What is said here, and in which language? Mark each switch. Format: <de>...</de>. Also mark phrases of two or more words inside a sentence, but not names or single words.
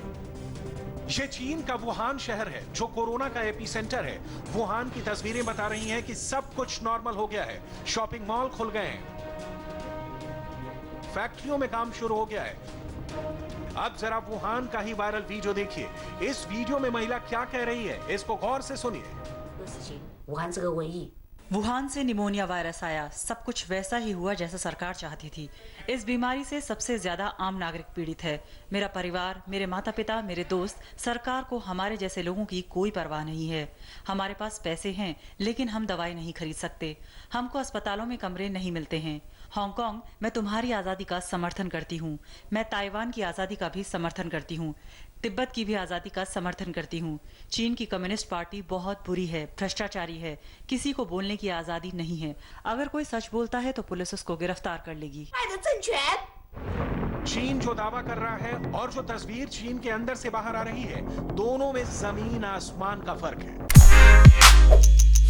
<hi>ये चीन का वुहान शहर है जो कोरोना का एपिसेंटर है। वुहान की तस्वीरें बता रही हैं कि सब कुछ नॉर्मल हो गया है।</hi> <en>shopping mall</en> <hi>खुल गए हैं, फैक्ट्रियों में काम शुरू हो गया है। अब जरा वुहान का ही</hi> <en>viral video</en> <hi>देखिए। इस वीडियो में महिला क्या कह रही है, इसको गौर से सुनिए।</hi> <zh>武汉这个瘟疫</zh> <hi>वुहान से निमोनिया वायरस आया। सब कुछ वैसा ही हुआ जैसा सरकार चाहती थी। इस बीमारी से सबसे ज्यादा आम नागरिक पीड़ित है। मेरा परिवार, मेरे माता पिता, मेरे दोस्त। सरकार को हमारे जैसे लोगों की कोई परवाह नहीं है। हमारे पास पैसे हैं लेकिन हम दवाई नहीं खरीद सकते। हमको अस्पतालों में कमरे नहीं मिलते हैं। हांगकांग, मैं तुम्हारी आज़ादी का समर्थन करती हूँ। मैं ताइवान की आज़ादी का भी समर्थन करती हूँ। तिब्बत की भी आज़ादी का समर्थन करती हूँ। चीन की कम्युनिस्ट पार्टी बहुत बुरी है, भ्रष्टाचारी है। किसी को बोलने की आज़ादी नहीं है। अगर कोई सच बोलता है तो पुलिस उसको गिरफ्तार कर लेगी।</hi> <zh>坏的政权。</zh> <hi>चीन जो दावा कर रहा है और जो तस्वीर चीन के अंदर से बाहर आ रही है, दोनों में जमीन आसमान का फर्क है।</hi>